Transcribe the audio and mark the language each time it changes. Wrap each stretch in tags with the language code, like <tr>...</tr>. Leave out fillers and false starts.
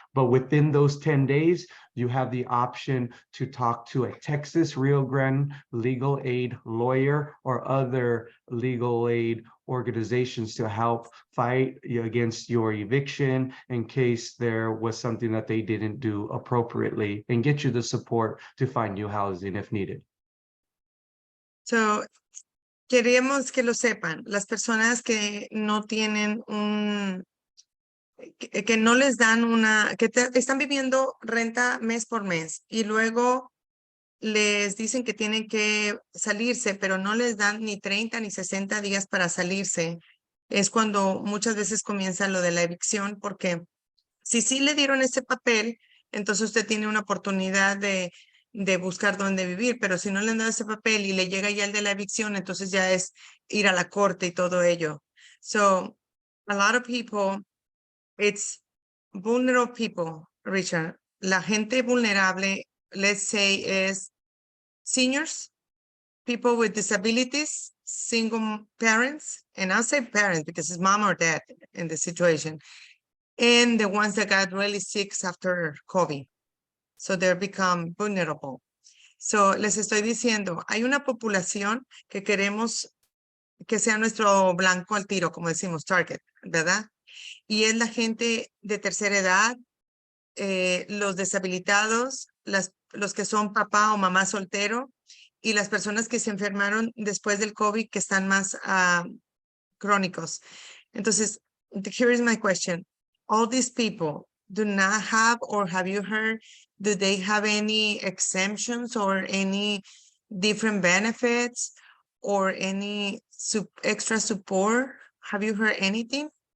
<en>But within those 10 days, you have the option to talk to a Texas Rio Grande legal aid lawyer or other legal aid organizations to help fight against your eviction in case there was something that they didn't do appropriately, and get you the support to find new housing if needed.</en> <es>So, queremos que lo sepan, las personas que no tienen que no les dan están viviendo renta mes por mes y luego les dicen que tienen que salirse, pero no les dan ni 30 ni 60 días para salirse. Es cuando muchas veces comienza lo de la evicción, porque si sí le dieron ese papel, entonces usted tiene una oportunidad de buscar dónde vivir, pero si no le han dado ese papel y le llega ya el de la evicción, entonces ya es ir a la corte y todo ello.</es> <en>So, a lot of people, it's vulnerable people, Richard.</en> <es>La gente vulnerable,</es> <en>let's say, is seniors, people with disabilities, single parents, and I'll say parents because it's mom or dad in the situation, and the ones that got really sick after COVID. So they become vulnerable.</en> <es>So les estoy diciendo, hay una población que queremos que sea nuestro blanco al tiro, como decimos, target, ¿verdad? Y es la gente de tercera edad, los deshabilitados, los que son papá o mamá soltero y las personas que se enfermaron después del COVID que están más crónicos.</es> <en>Entonces, here is my question. All these people do not have, or have you heard, do they have any exemptions or any different benefits or any extra support? Have you heard anything?</en>